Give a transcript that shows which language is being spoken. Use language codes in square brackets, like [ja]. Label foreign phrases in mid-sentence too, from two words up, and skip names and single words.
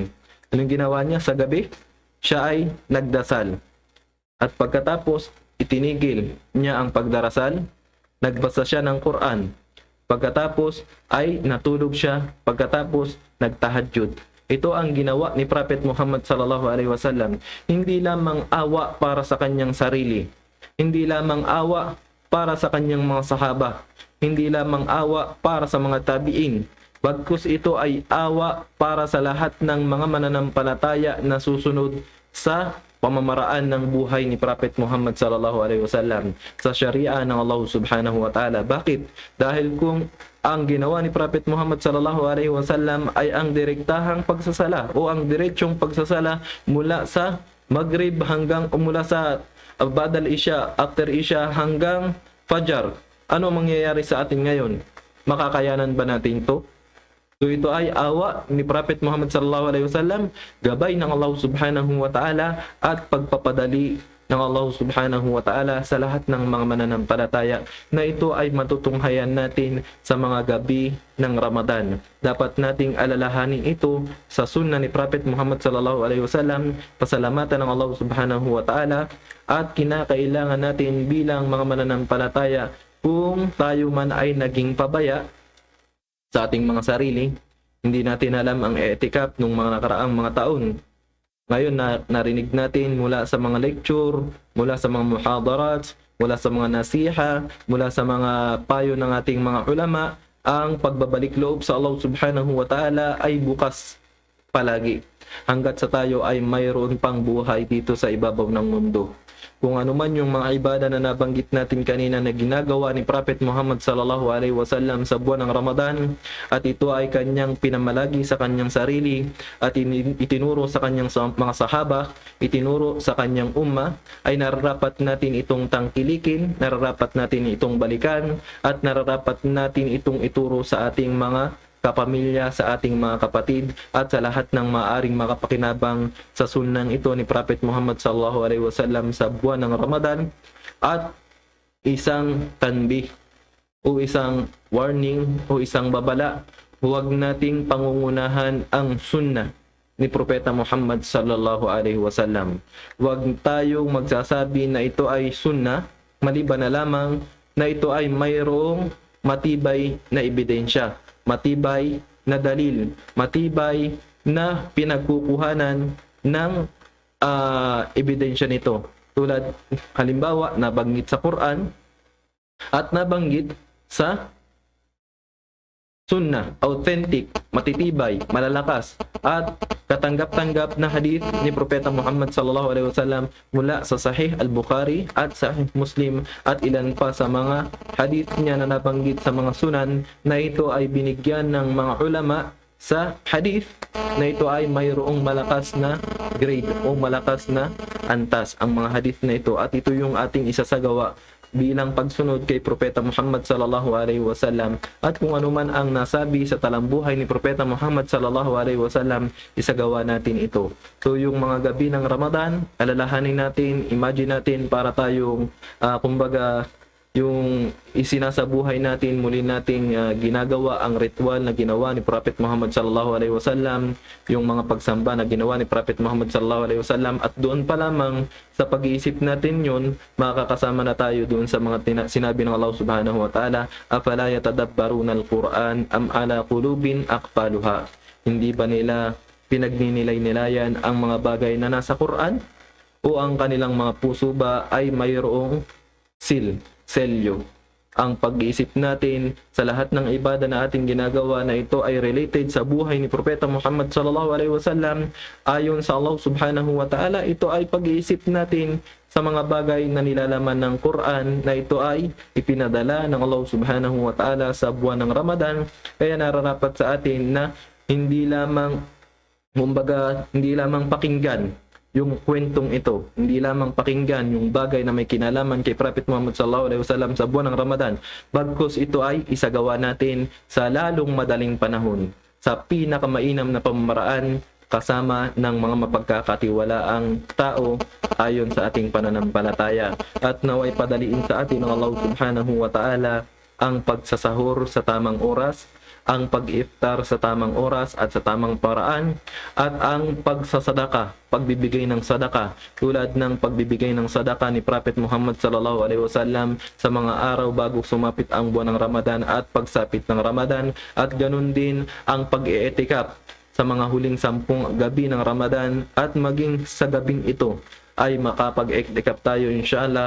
[tl] Anong ginawa niya sa gabi? Siya ay nagdasal. At pagkatapos, itinigil niya ang pagdarasal, nagbasa siya ng Quran. Pagkatapos ay natulog siya, pagkatapos nagtahajjud. Ito ang ginawa ni Prophet Muhammad [ar] صلى الله عليه وسلم. [tl] Hindi lamang awa para sa kanyang sarili, hindi lamang awa para sa kanyang mga sahaba, hindi lamang awa para sa mga tabi'in, bagkus ito ay awa para sa lahat ng mga mananampalataya na susunod sa pamamaraan ng buhay ni Prophet Muhammad [ar] صلى الله عليه وسلم, [tl] sa syariah ng Allah [ar] سبحانه وتعالى. [tl] Bakit? Dahil kung ang ginawa ni Prophet Muhammad [ar] صلى الله عليه وسلم [tl] ay ang direktahang pagsasala o ang diretsong pagsasala mula sa Maghrib hanggang mula sa [ar] بعد العشاء, [tl] after Isya hanggang Fajar, ano mangyayari sa atin ngayon? Makakayanan ba natin ito? So ito ay awa ni Prophet Muhammad [ar] صلى الله عليه وسلم, [tl] gabay ng Allah [ar] سبحانه وتعالى [tl] at pagpapadali ng Allah [ar] سبحانه وتعالى [tl] sa lahat ng mga mananampalataya na ito ay matutunghayan natin sa mga gabi ng Ramadan. Dapat nating alalahanin ito sa sunnah ni Prophet Muhammad [ar] صلى الله عليه وسلم, [tl] pasalamatan ng Allah [ar] سبحانه وتعالى, [tl] at kinakailangan natin bilang mga mananampalataya kung tayo man ay naging pabaya sa ating mga sarili, hindi natin alam ang etikap ng mga nakaraang mga taon. Ngayon narinig natin mula sa mga lecture, mula sa mga muhadarat, mula sa mga nasiha, mula sa mga payo ng ating mga ulama, ang pagbabalik loob sa Allah [ar] سبحانه وتعالى [tl] ay bukas palagi. Hanggat sa tayo ay mayroon pang buhay dito sa ibabaw ng mundo. Kung ano man yung mga ibada na nabanggit natin kanina na ginagawa ni Prophet Muhammad [ar] صلى الله عليه وسلم [tl] sa buwan ng Ramadan, at ito ay kanyang pinamalagi sa kanyang sarili at itinuro sa kanyang mga sahaba, itinuro sa kanyang umma, ay nararapat natin itong tangkilikin, nararapat natin itong balikan, at nararapat natin itong ituro sa ating mga kapamilya, sa ating mga kapatid, at sa lahat ng maaring makapakinabang sa sunnang ito ni Prophet Muhammad [ar] صلى الله عليه وسلم [tl] sa buwan ng Ramadan. At isang tanbih o isang warning o isang babala, huwag nating pangungunahan ang sunnah ni Propeta Muhammad [ar] صلى الله عليه وسلم. [tl] Huwag tayong magsasabi na ito ay sunnah maliban na lamang na ito ay mayroong matibay na ebidensya, matibay na dalil, matibay na pinagkukuhanan ng ebidensya nito. Tulad halimbawa nabanggit sa Quran at nabanggit sa sunnah, authentic, matitibay, malalakas at katanggap-tanggap na hadith ni Propeta Muhammad [ar] صلى الله عليه وسلم [tl] mula sa Sahih Al-Bukhari at Sahih Muslim at ilan pa sa mga hadith niya na nabanggit sa mga sunan, na ito ay binigyan ng mga ulama sa hadith na ito ay mayroong malakas na grade o malakas na antas ang mga hadith na ito, at ito yung ating isasagawa bilang pagsunod kay Propeta Muhammad [ar] صلى الله عليه وسلم. [tl] At kung ano man ang nasabi sa talambuhay ni Propeta Muhammad [ar] صلى الله عليه وسلم, [tl] isagawa natin ito. So yung mga gabi ng Ramadan, alalahanin natin, imagine natin para tayong kumbaga yung isinasabuhay natin, muli nating ginagawa ang ritual na ginawa ni Prophet Muhammad [ar] صلى الله عليه وسلم, [tl] yung mga pagsamba na ginawa ni Prophet Muhammad [ar] صلى الله عليه وسلم, [tl] at doon pa lamang sa pag-iisip natin yun, makakasama na tayo doon sa mga sinabi ng Allah [ar] سبحانه وتعالى, أفلا يتدبرون القرآن أم على قلوب أقفالها. [tl] Hindi ba nila pinagninilay-nilayan ang mga bagay na nasa Quran, o ang kanilang mga puso ba ay mayroong selyo? Ang pag-iisip natin sa lahat ng ibada na ating ginagawa na ito ay related sa buhay ni Propeta Muhammad [ar] صلى الله عليه وسلم, [tl] ayon sa Allah [ar] سبحانه وتعالى, [tl] ito ay pag-iisip natin sa mga bagay na nilalaman ng Quran na ito ay ipinadala ng Allah [ar] سبحانه وتعالى [tl] sa buwan ng Ramadan. Kaya nararapat sa atin na hindi lamang pakinggan yung kwentong ito, hindi lamang pakinggan yung bagay na may kinalaman kay Prophet Muhammad [ar] صلى الله عليه وسلم [tl] sa buwan ng Ramadan, bagkus ito ay isagawa natin sa lalong madaling panahon, sa pinakamainam na pamamaraan, kasama ng mga mapagkakatiwalaang tao ayon sa ating pananampalataya. At naway padaliin sa atin ng Allah [ar] سبحانه وتعالى [tl] ang pagsasahur sa tamang oras, ang pag-iftar sa tamang oras at sa tamang paraan, at ang pagsasadaka, pagbibigay ng sadaka, tulad ng pagbibigay ng sadaka ni Prophet Muhammad [ar] صلى الله عليه وسلم [tl] sa mga araw bago sumapit ang buwan ng Ramadan at pagsapit ng Ramadan, at ganun din ang pag-i'tikaf sa mga huling 10 gabi ng Ramadan, at maging sa gabing ito ay makapag-i'tikaf tayo inshallah.